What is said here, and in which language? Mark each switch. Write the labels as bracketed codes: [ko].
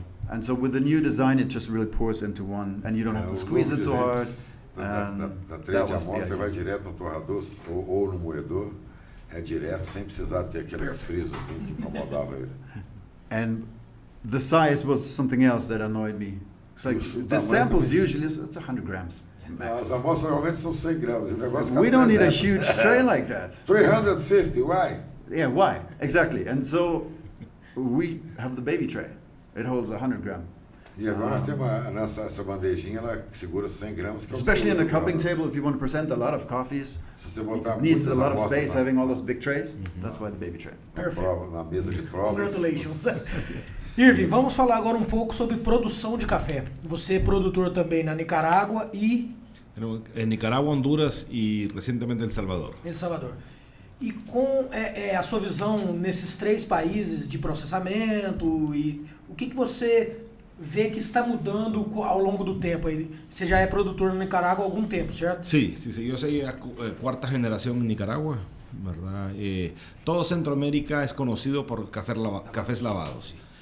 [en] And so with the new design, it just really pours into one, and you don't have to squeeze it so hard. [pt] Da trade de amostra, você vai direto no torrador ou no moedor, direto, sem precisar ter aqueles frisos que incomodavam ele. [en] And the size was something else that annoyed me. It's like the samples usually it's 100 grams. [pt] As amostras normalmente são 100 gramas. O negócio [en] we don't need a huge tray like that. 350, why? Yeah, why? Exactly. And so we have the baby tray. It holds 100 grams. [pt] E agora nós temos essa bandejinha, ela segura 100 gramas. Que [en] Especially [pt] é [en] on the cupping table, if you want to present a lot of coffees, it needs a lot of space, having all those big trays. That's why the baby tray. [pt] Na mesa de provas. [en] Congratulations. [pt] Irving, vamos falar agora um pouco sobre produção de café. Você é produtor também na Nicarágua e... [es] En Nicaragua, Honduras y recientemente El Salvador. El Salvador. [pt] E com a sua visão nesses 3 países de processamento, e o que você vê que está mudando ao longo do tempo? Você já é produtor na Nicarágua há algum tempo, certo? [es] Sí. Yo soy la cuarta generación en Nicaragua, ¿verdad? Todo Centroamérica es conocido por cafés lavados.